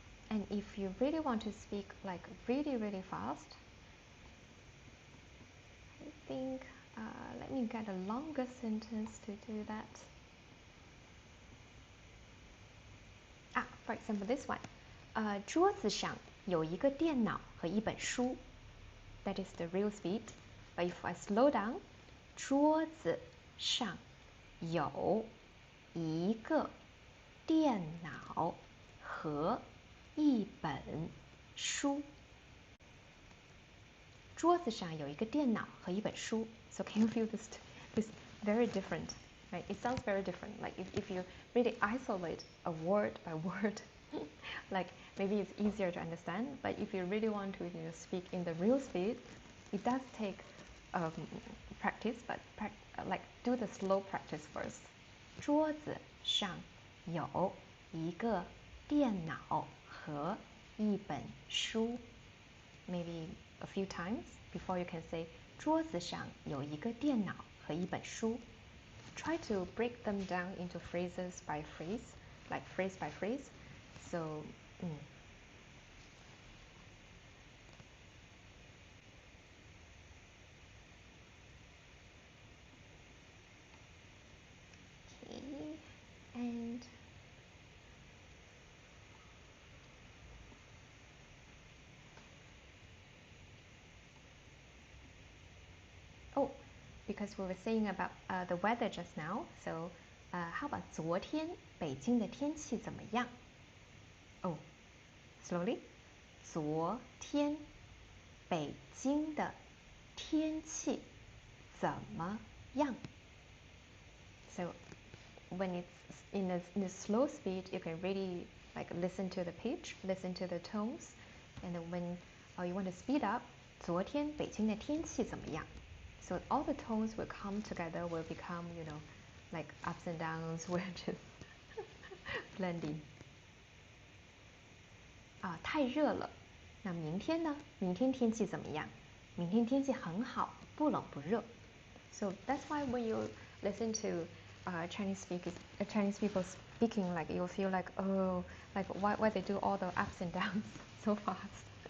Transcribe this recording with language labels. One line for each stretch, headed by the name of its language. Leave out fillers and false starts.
English: And if you really want to speak like really, really fast, I think, let me get a longer sentence to do that. For example, this one.
Chinese: 桌子上有一个电脑和一本书.
English: That is the real speed. But if I slow down,
Chinese: 桌子上有一个电脑和一本书. 桌子上有一个电脑和一本书.
English: So can you feel this very different, right? It sounds very different. Like if you really isolate a word by word, like maybe it's easier to understand. But if you really want to, speak in the real speed, it does take practice. But like do the slow practice first.
Chinese: 桌子上有一个电脑和一本书.
English: Maybe a few times before you can say
Chinese: 桌子上有一个电脑和一本书.
English: try to break them down into phrases by phrase, like phrase by phrase. So, okay, and oh, because we were saying about the weather just now, so how about
Chinese: 昨天北京的天气怎么样?
English: Oh, slowly.
Chinese: 昨天北京的天气怎么样?
English: So when it's in a slow speed, you can really like listen to the pitch, listen to the tones, and then when you want to speed up,
Chinese: 昨天北京的天气怎么样?
English: So all the tones will come together, will become, you know, like ups and downs, will just blending.
Chinese: 太热了。那明天呢？明天天气怎么样？明天天气很好，不冷不热。
English: So that's why when you listen to Chinese people speaking, like you'll feel like, oh, like why they do all the ups and downs so fast.